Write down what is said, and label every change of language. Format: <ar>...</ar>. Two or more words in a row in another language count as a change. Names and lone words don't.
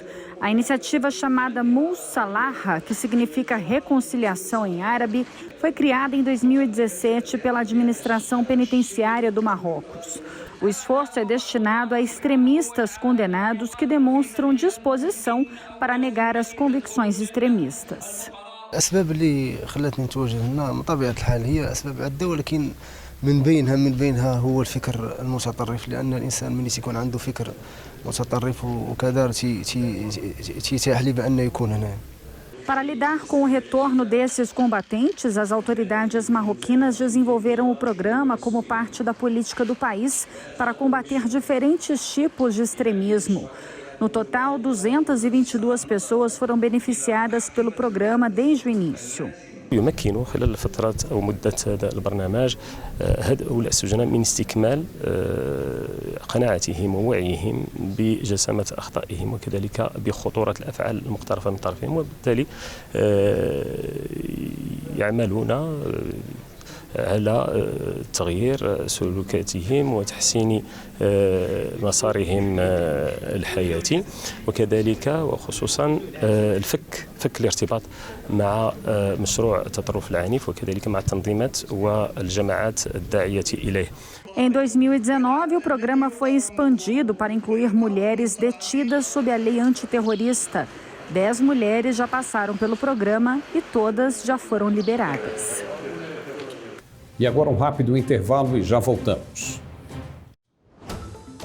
<pt>A iniciativa chamada Moussalaha, que significa reconciliação em árabe, foi criada em 2017 pela administração penitenciária do Marrocos. O esforço é destinado a extremistas condenados que demonstram disposição para negar as convicções extremistas.</pt> <ar>الأسباب اللي خلتني نتواجد هنا من طبيعة الحال هي أسباب عدة ولكن من بينها هو الفكر المتطرف لأن الإنسان من يكون عنده فكر متطرف وكذا تيتاح لي بأن يكون هنا.</ar> <pt>Para lidar com o retorno desses combatentes, as autoridades marroquinas desenvolveram o programa como parte da política do país para combater diferentes tipos de extremismo. No total, 222 pessoas foram beneficiadas pelo programa desde o início.</pt> <ar>يمكن خلال فترة أو مدة هذا البرنامج هؤلاء السجناء من استكمال قناعتهم ووعيهم بجسامة أخطائهم وكذلك بخطورة الأفعال المقترفة من طرفهم وبالتالي يعملون على تغيير سلوكاتهم وتحسين مسارهم الحياتي وكذلك وخصوصا فك الارتباط مع مشروع التطرف العنيف وكذلك مع التنظيمات والجماعات الداعية إليه.</ar> <pt>Em 2019, o programa foi expandido para incluir mulheres detidas sob a lei antiterrorista. 10 mulheres já passaram pelo programa e todas já foram liberadas. E agora um rápido intervalo e já voltamos.</pt>